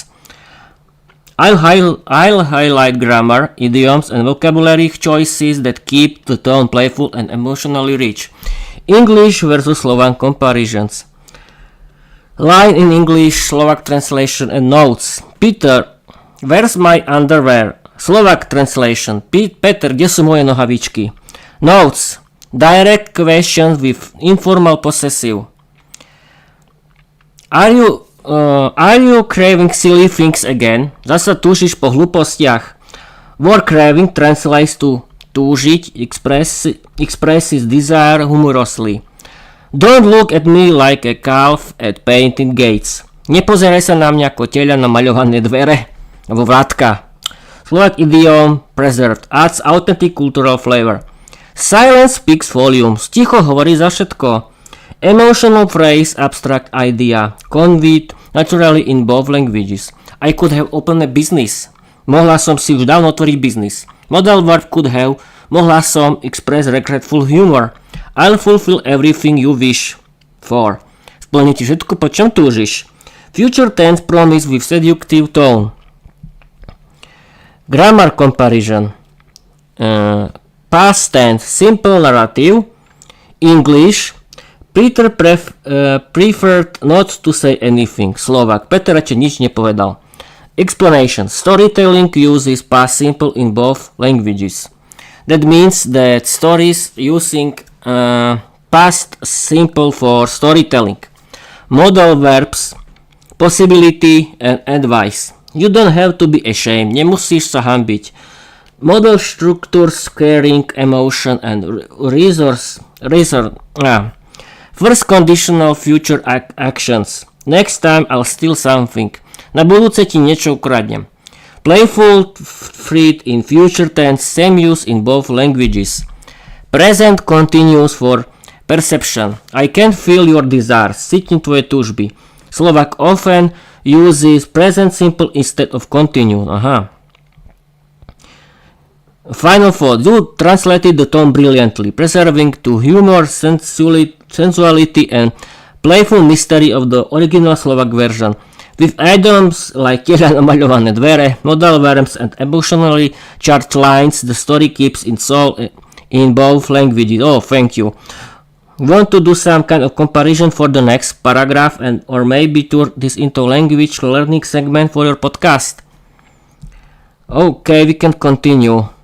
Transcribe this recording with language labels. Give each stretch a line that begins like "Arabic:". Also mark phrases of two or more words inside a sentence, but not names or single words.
English: I'll highlight grammar, idioms, and vocabulary choices that keep the tone playful and emotionally rich. English versus Slovak comparisons. Line in English, Slovak translation and notes. Peter, where's my underwear? Slovak translation.
Slovak: Peter, kde sú moje nohavičky?
English: Notes. Direct questions with informal possessive. Are you craving silly things again?
Slovak: Zasa túžiš po hlúpostiach.
English: Word craving translates to túžiť, expresses desire humorously. Don't look at me like a calf at painted gates.
Slovak: Nepozeraj sa na mňa ako teľa na maľované dvere alebo vrátka.
English: Slovak idiom preserved adds authentic cultural flavor. Silence speaks volumes.
Slovak: Ticho hovorí za všetko.
English: Emotional phrase, abstract idea. Conveyed naturally in both languages. I could have opened a business.
Slovak: Mohla som si už dávno otvoriť biznis.
English: Modal verb could have.
Slovak: Mohla som
English: express regretful humor. I'll fulfill everything you wish for.
Slovak: Splní ti všetko, po čom túžiš.
English: Future tense promise with seductive tone. Grammar comparison. Past tense, simple narrative. English. Peter preferred not to say anything. Slovak.
Slovak: Peter radšej nič nepovedal.
English: Explanation. Storytelling uses past simple in both languages. That means that stories using past simple for storytelling. Modal verbs, possibility and advice. You don't have to be ashamed.
Slovak: Nemusíš sa hanbiť.
English: Model structures, caring, emotion and resource. First conditional future actions. Next time I'll steal something.
Slovak: Na budúce ti niečo ukradnem.
English: Playful, freed in future tense, same use in both languages. Present continuous for perception. I can feel your desires.
Slovak: Cítim tvoje túžby.
English: Slovak often uses present simple instead of continue. Aha. Final thought. You translated the tone brilliantly, preserving to humor, sensuality and playful mystery of the original Slovak version. With items like
Slovak: tieľa namaľované dvere,
English: modal verbs and emotionally charged lines, the story keeps its soul in both languages. Oh, thank you. Want to do some kind of comparison for the next paragraph and or maybe turn this into language learning segment for your podcast? Okay, we can continue.